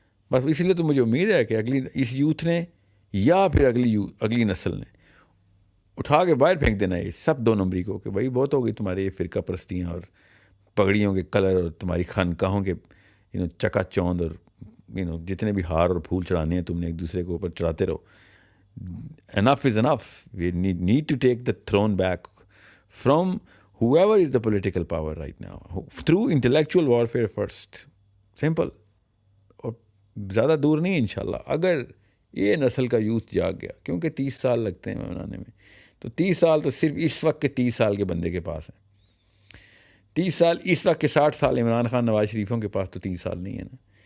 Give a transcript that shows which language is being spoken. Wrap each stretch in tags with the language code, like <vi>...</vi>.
<ur>بس اس لیے تو مجھے امید ہے کہ اگلی اس یوتھ نے یا پھر اگلی نسل نے اٹھا کے باہر پھینک دینا ہے یہ سب 2 نمبری کو, کہ بھائی بہت ہو گئی تمہاری یہ فرقہ پرستیاں اور پگڑیوں کے کلر اور تمہاری خانقاہوں کے چکا چوند اور جتنے بھی ہار اور پھول چڑھانے ہیں تم نے ایک دوسرے کے اوپر چڑھاتے رہو.</ur> <en>Enough is enough. We need to take the throne back from whoever is the political power right now through intellectual warfare first. simple.</en> <ur>اور زیادہ دور نہیں انشاءاللہ اگر یہ نسل کا یوتھ جاگ گیا, کیونکہ 30 سال لگتے ہیں بنانے میں, تو 30 سال تو صرف اس وقت کے 30 سال کے بندے کے پاس ہیں. 30 سال اس وقت کے 60 سال عمران خان نواز شریفوں کے پاس تو 30 سال نہیں ہے نا.</ur>